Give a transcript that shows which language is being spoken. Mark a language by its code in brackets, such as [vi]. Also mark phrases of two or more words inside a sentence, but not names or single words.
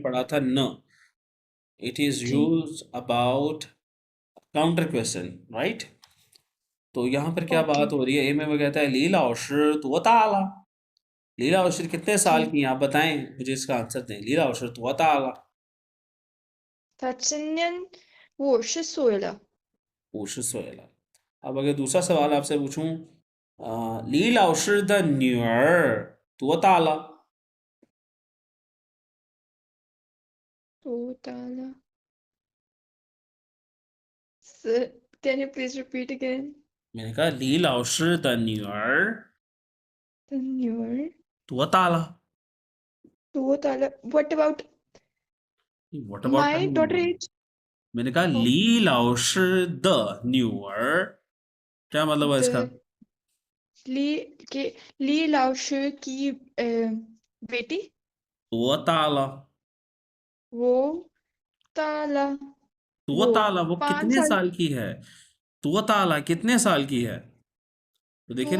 [hi] पढ़ा था न। [en] it is [hi] जी [en] use about counter question, right? [hi] तो यहाँ पर क्या ओके बात हो रही है? ए में वो कहता है [zh] 李老师多大了. [hi] ली लाओ शि कितने साल जी की हैं? आप बताएं, मुझे इसका आंसर दें। [zh] 李老师多大了. 他今年50岁了。 50岁了。 [hi] अब अगर दूसरा सवाल आपसे पूछूं, [zh] 李老师的女儿多大了? 多大了 [en] Sir, can you please repeat again? [hi] मैंने कहा [zh] 李老师的女儿 [en] The newer [zh] 多大了? 多大了 [en] What about What about का my [hi] नहीं [en] daughter [hi] बोलना। [en] age? [hi] मैंने कहा [en] Oh, [zh] 李老师的女儿 [hi] क्या मतलब है इसका? the ली लाओशु की बेटी [zh] 多大了? [hi] वो ताला [zh] 多 [hi] वो [zh] 大了 वो 5 [hi] कितने साल साल की है? [zh] 多大了 [hi] कितने साल की है? तो देखिए ना,